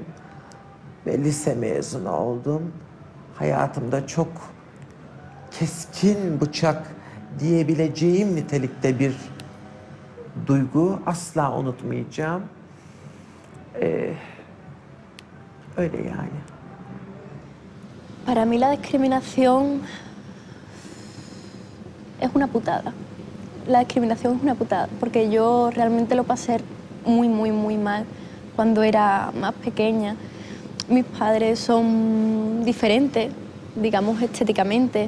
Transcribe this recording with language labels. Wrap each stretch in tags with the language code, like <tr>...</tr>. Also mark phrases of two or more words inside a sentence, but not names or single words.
<tr>Ve lise mezunu oldum. Hayatımda çok keskin bıçak diyebileceğim nitelikte bir duygu. Asla unutmayacağım. Öyle yani.</tr> <es>Para mí la discriminación es una putada. La discriminación es una putada, porque yo realmente lo pasé muy mal cuando era más pequeña. Mis padres son diferentes, digamos estéticamente.</es>